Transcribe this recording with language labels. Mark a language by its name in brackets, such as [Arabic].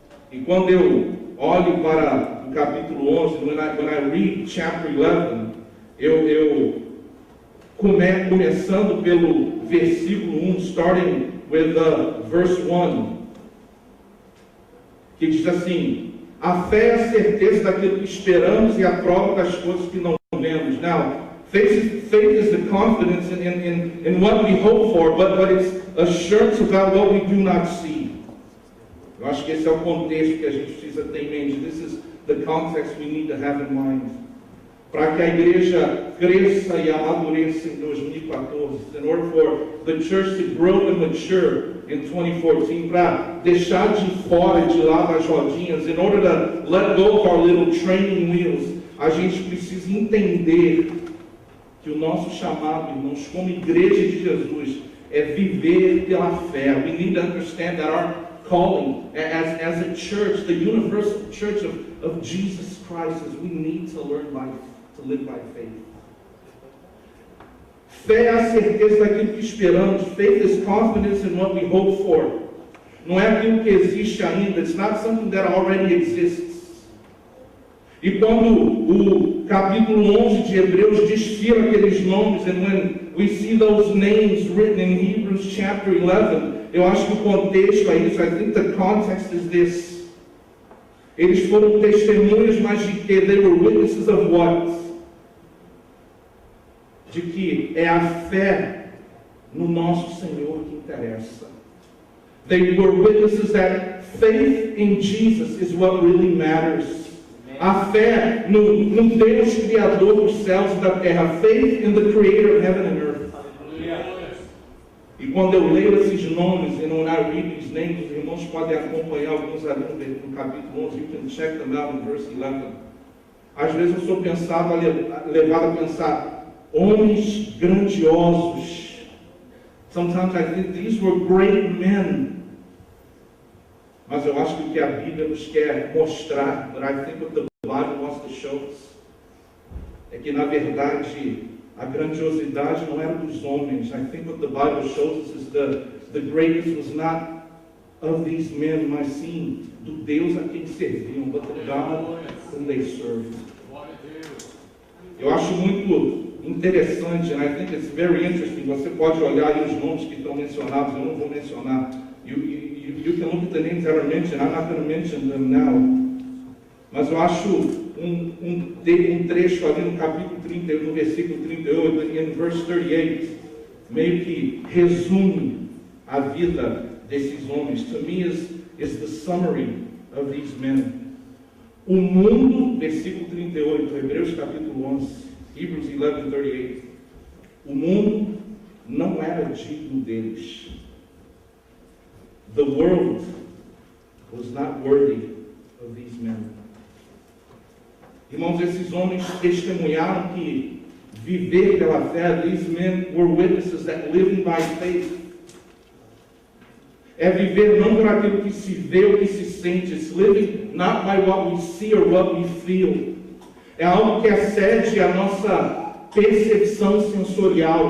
[Portuguese] E quando eu olho para o capítulo 11, [English] when I read chapter 11, [Portuguese] eu começando pelo versículo 1, [English] starting with verse 1, [Portuguese] que diz assim: a fé é a certeza daquilo que esperamos e a prova das coisas que não vemos. [English] Now, faith is the confidence in what we hope for, but it's assurance about what we do not see. [Portuguese] Eu acho que esse é o contexto que a gente precisa ter em mente. [English] This is the context we need to have in mind. [Portuguese] Para que a igreja cresça e amadureça em 2014, [English] in order for the church to grow and mature in 2014, [Portuguese] para deixar de fora e de lado as rodinhas, [English] in order to let go of our little training wheels, [Portuguese] a gente precisa entender que o nosso chamado, irmãos, como igreja de Jesus, é viver pela fé. [English] We need to understand that our calling as a church, the universal church of Jesus Christ, is we need to learn to live by faith. [Portuguese] Fé é a certeza daquilo que esperamos. [English] Faith is confidence in what we hope for. [Portuguese] Não é aquilo que existe ainda. [English] It's not something that already exists. [Portuguese] E quando o capítulo 11 de Hebreus desfila aqueles nomes, [English] and when we see those names written in Hebrews chapter 11, [Portuguese] eu acho que o contexto é isso. [English] I think the context is this. [Portuguese] Eles foram testemunhas, mas de que? [English] They were witnesses of what? [Portuguese] De que é a fé no nosso Senhor que interessa. [English] They were witnesses that faith in Jesus is what really matters. [Portuguese] A fé no Deus Criador dos céus e da terra. [English] Faith in the Creator of heaven and earth. [Portuguese] E quando eu leio esses nomes, [English] and when I read these names, [Portuguese] os irmãos podem acompanhar alguns ali no capítulo 11, [English] you can check them out in verse 11. [Portuguese] Às vezes eu sou levado a pensar, homens grandiosos, [English] Sometimes I think these were great men. [Portuguese] Mas eu acho que o que a Bíblia nos quer mostrar, [English] but I think what the Bible wants to show us, [Portuguese] é que na verdade a grandiosidade não era dos homens. [English] I think what the Bible shows us is the greatness was not of these men, [Portuguese] mas sim do Deus a quem serviam, [English] but the God whom they served. [Portuguese] Eu acho muito interessante, [English] and I think it's very interesting. [Portuguese] Você pode olhar aí os nomes que estão mencionados, eu não vou mencionar. [English] You can look at the names that are mentioned. I'm not going to mention them now. [Portuguese] Mas eu acho um trecho ali no capítulo 30, no versículo 38, [English] in verse 38, [Portuguese] meio que resume a vida desses homens. [English] To me is the summary of these men. [Portuguese] O mundo, versículo 38, Hebreus capítulo 11, Hebrews 11:38. O mundo não era digno deles. [English] The world was not worthy of these men. [Portuguese] Irmãos, esses homens testemunharam que viver pela fé, [English] these men were witnesses that living by faith [Portuguese] é viver não por aquilo que se vê ou que se sente. [English] It's living not by what we see or what we feel. [Portuguese] É algo que excede a nossa percepção sensorial.